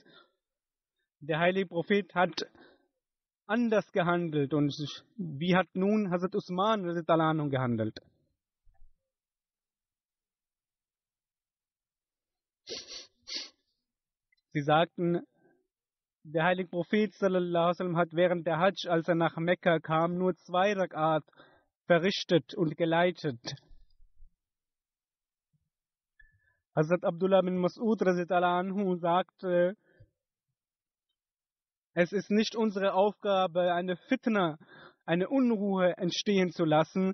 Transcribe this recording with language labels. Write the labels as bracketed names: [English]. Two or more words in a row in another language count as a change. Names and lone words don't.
[German] Der heilige Prophet hat anders gehandelt und wie hat nun Hazrat Usman gehandelt? Sie sagten, der heilige Prophet [Arabic] صلى الله عليه وسلم [German] hat während der Hajj, als er nach Mekka kam, nur 2 Rakat verrichtet und geleitet. Hazrat Abdullah bin Mas'ud anhu sagte, es ist nicht unsere Aufgabe, eine Fitna, eine Unruhe entstehen zu lassen.